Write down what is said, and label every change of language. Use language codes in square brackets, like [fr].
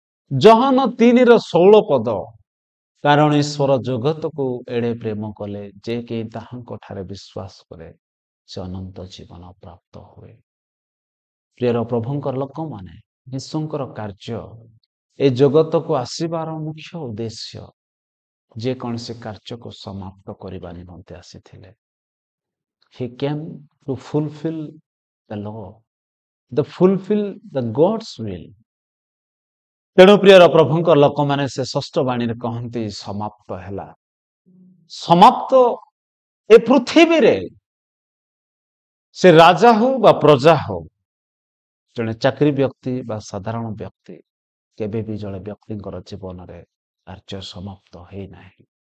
[or] ଯୋହନ 3ର 16 ପଦ, କାରଣ ଈଶ୍ୱର ଜଗତକୁ ଏଡ଼େ ପ୍ରେମ କଲେ ଯେ କେହି ତାହାଙ୍କ ଠାରେ ବିଶ୍ୱାସ କରେ ସେ ଅନନ୍ତ ଜୀବନ ପ୍ରାପ୍ତ ହୁଏ। ପ୍ରିୟର ପ୍ରଭୁଙ୍କର ଲୋକମାନେ, ଯୀଶୁଙ୍କର କାର୍ଯ୍ୟ ଏ ଜଗତକୁ ଆସିବାର ମୁଖ୍ୟ ଉଦ୍ଦେଶ୍ୟ ଯେକୌଣସି କାର୍ଯ୍ୟକୁ ସମାପ୍ତ କରିବା ନିମନ୍ତେ ଆସିଥିଲେ। [en] He came to fulfill the law, to fulfill the God's will. [or] ତେଣୁ ପ୍ରିୟର ପ୍ରଭୁଙ୍କ ଲୋକମାନେ, ସେ ଷଷ୍ଠ ବାଣୀରେ କହନ୍ତି, ସମାପ୍ତ ହେଲା। ସମାପ୍ତ ଏ ପୃଥିବୀରେ ସେ ରାଜା ହଉ ବା ପ୍ରଜା ହଉ, ଜଣେ ଚାକିରି ବ୍ୟକ୍ତି ବା ସାଧାରଣ ବ୍ୟକ୍ତି, କେବେ ବି ଜଣେ ବ୍ୟକ୍ତିଙ୍କର ଜୀବନରେ କାର୍ଯ୍ୟ ସମାପ୍ତ ହେଇନାହିଁ।